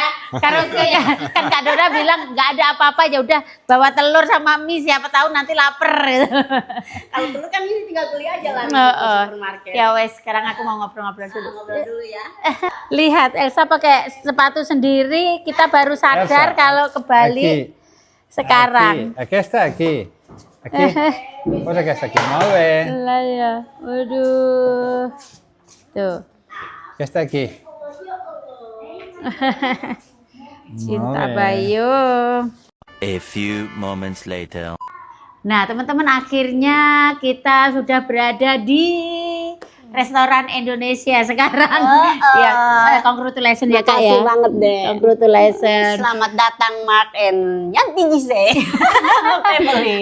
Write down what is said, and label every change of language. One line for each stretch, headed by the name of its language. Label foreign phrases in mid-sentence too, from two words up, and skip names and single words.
Indonesian: Karena kan Kak Dora bilang nggak ada apa-apa, ya udah bawa telur sama mie, siapa tahu nanti lapar. Kalau telur kan ini tinggal beli aja lah di supermarket. Ya wes, sekarang aku mau ngobrol-ngobrol dulu. Ngobrol dulu ya. Lihat Elsa pakai sepatu sendiri, kita baru sadar Elsa, kalau ke Bali sekarang.
Spanish: Aquí está, aquí. Aquí. Cosa que está aquí. Mueve.
Indonesian: Lah ya, waduh. Tuh.
Spanish: ¿Qué está aquí?
Indonesian: Cinta
Spanish: Mueve.
Indonesian: Bayu.
English: A few moments later.
Indonesian: Nah, teman-teman, akhirnya kita sudah berada di restoran Indonesia sekarang. Ya, congratulations ya Kak ya. Makasih banget deh. Congratulations. Selamat datang Mark and Yanti Jise. Family.